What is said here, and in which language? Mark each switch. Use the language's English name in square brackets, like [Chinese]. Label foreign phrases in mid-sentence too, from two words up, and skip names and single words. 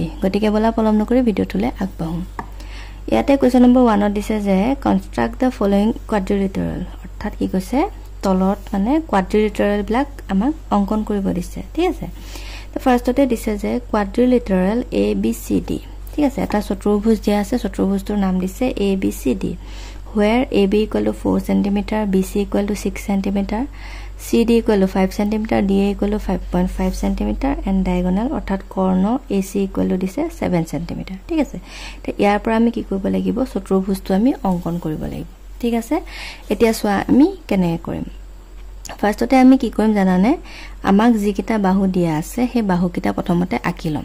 [Assamese] গতিকে বলা পলম নকৰি ভিডিঅ'টোলৈ আগবাঢ়ো। ইয়াতে [English] question number [Assamese] 1 ত দিছে যে [English] construct the following quadrilateral [Assamese] অৰ্থাৎ কি কৈছে তলত মানে কোৱাড্ৰিলেটাৰেল বিলাক আমাক অংকন কৰিব দিছে। ঠিক আছে, তো ফাৰ্ষ্টতে দিছে যে কোৱাড্ৰিলেটাৰেল ABCD। ঠিক আছে, এটা চতুৰ্ভুজ দিয়া আছে, চতুৰ্ভুজটোৰ নাম দিছে ABCD [English] where AB = 4 cm, BC = 6 cm, CD = 5 cm, DA = 5.5 cm and diagonal [Assamese] অৰ্থাৎ কৰ্ণ AC দিছে 7 cm। ঠিক আছে, তো ইয়াৰ পৰা আমি কি কৰিব লাগিব চতুৰ্ভুজটো আমি অংকন কৰিব লাগিব। ঠিক আছে, এতিয়া চোৱা আমি কেনেকৈ কৰিম। ফাৰ্ষ্টতে আমি কি কৰিম জানানে, আমাক যিকেইটা বাহু দিয়া আছে সেই বাহুকেইটা প্ৰথমতে আঁকি ল'ম।